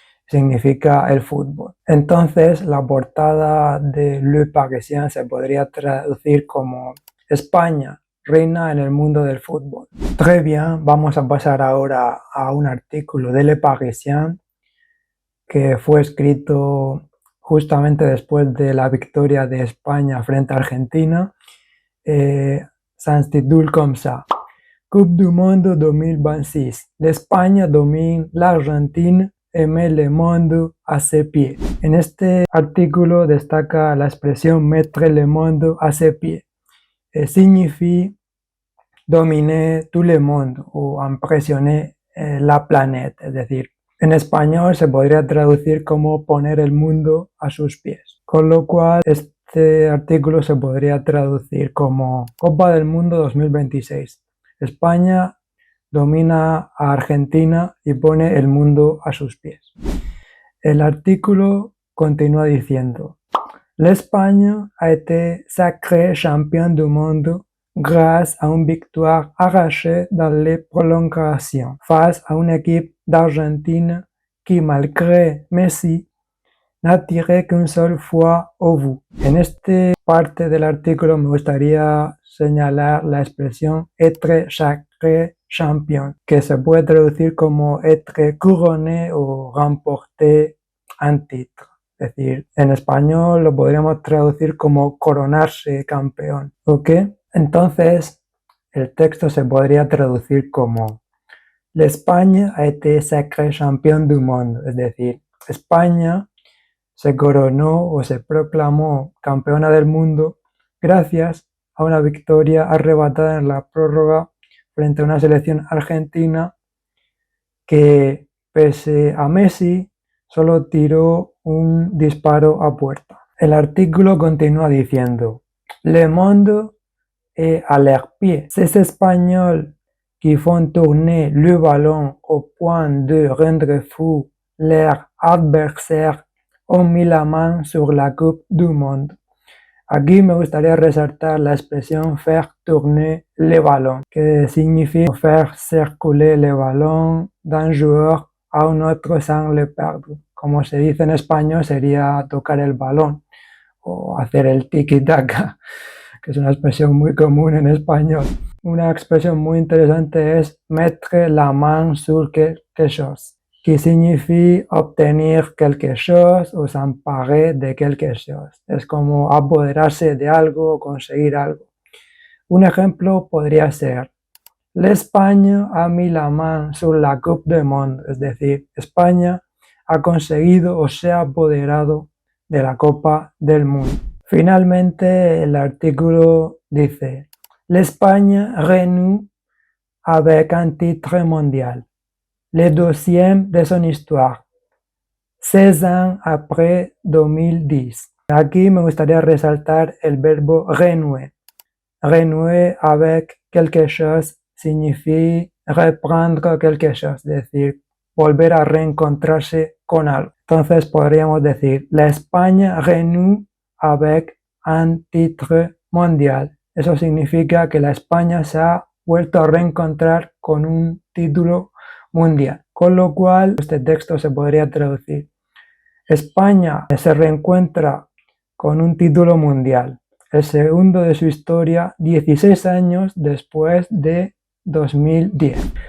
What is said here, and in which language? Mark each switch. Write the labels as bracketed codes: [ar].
[es] Significa el fútbol. Entonces, la portada de Le Parisien se podría traducir como: España reina en el mundo del fútbol. [fr] Très bien, [es] vamos a pasar ahora a un artículo de Le Parisien que fue escrito justamente después de la victoria de España frente a Argentina. [fr] S'intitule comme ça: Coupe du Monde 2026. L'Espagne domine l'Argentine et met le monde à ses pieds. [es] En este artículo destaca la expresión [fr] mettre le monde à ses pieds. Signifie dominer tout le monde [es] o [fr] impresioner la planète, [es] es decir, en español se podría traducir como poner el mundo a sus pies, con lo cual este artículo se podría traducir como Copa del Mundo 2026. España domina a Argentina y pone el mundo a sus pies. El artículo continúa diciendo: [fr] l'Espagne a été sacrée championne du monde grâce à une victoire arrachée dans les prolongations face à une équipe d'Argentine qui, malgré Messi, n'a tiré qu'une seule fois au but. [es] En esta parte del artículo me gustaría señalar la expresión [fr] être sacré champion, [es] que se puede traducir como [fr] être couronné [es] o [fr] remporter un titre. [es] Es decir, en español lo podríamos traducir como coronarse campeón, ¿ok? Entonces, el texto se podría traducir como [fr] l'Espagne a été sacré champion du monde, [es] es decir, España se coronó o se proclamó campeona del mundo gracias a una victoria arrebatada en la prórroga frente a una selección argentina que, pese a Messi, solo tiró un disparo a puerta. El artículo continúa diciendo: [fr] Le monde est à leurs pieds. Ces Espagnols qui font tourner le ballon au point de rendre fou leur adversaire ont mis la main sur la Coupe du Monde. [es] Aquí me gustaría resaltar la expresión [fr] faire tourner le ballon, [es] que significa [fr] faire circuler le ballon d'un joueur a un autre sans le perdre. [es] Como se dice en español, sería tocar el balón o hacer el tiki-taka, que es una expresión muy común en español. Una expresión muy interesante es [fr] mettre la main sur quelque chose, qui signifie [es] obtener [fr] quelque chose o s'emparer de quelque chose. [es] Es como apoderarse de algo o conseguir algo. Un ejemplo podría ser: [fr] l'Espagne a mis la main sur la Coupe du Monde, [es] es decir, España ha conseguido o se ha apoderado de la Copa del Mundo. Finalmente, el artículo dice: [fr] l'Espagne renoue avec un titre mondial, le deuxième de son histoire, 16 ans après 2010. [es] Aquí me gustaría resaltar el verbo renouer. [fr] Renouer avec quelque chose signifie reprendre quelque chose, [es] es decir, volver a reencontrarse con algo. Entonces podríamos decir: [fr] la España renoue avec un titre mondial. [es] Eso significa que la España se ha vuelto a reencontrar con un título mundial. Con lo cual, este texto se podría traducir: España se reencuentra con un título mundial, el segundo de su historia, 16 años después de 2010.